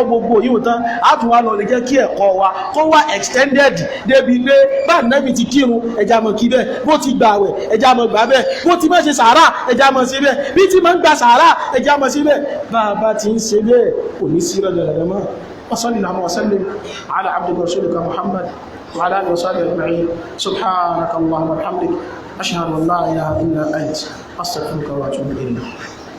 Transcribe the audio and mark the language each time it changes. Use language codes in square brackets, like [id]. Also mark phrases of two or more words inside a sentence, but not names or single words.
[yo] gbogbo yíò tán á tún wá lọ lè jẹ́ kí ẹ̀kọ́ wa kó wá extended débi pé bá nẹ́bì ti kírun ẹjẹ́ àmọ́ kí bẹ́ẹ̀ bó ti gbààwẹ̀ ẹjẹ́ àmọ́ gbà bẹ́ẹ̀ bó ti máa ṣe sàárà ẹjẹ́ àmọ́ ṣe bẹ́ẹ̀ bí ti máa ń gba sàárà ẹjẹ́ àmọ́ ṣe bẹ́ẹ̀ bá ti ń ṣe bẹ́ẹ̀ kò ní sí rẹ̀ mọ́ [ar] وصلى اللهم وسلم على عبدك ورسولك محمد وعلى اله وصحبه اجمعين سبحانك اللهم وبحمدك اشهد ان لا اله الا انت استغفرك واتوب اليك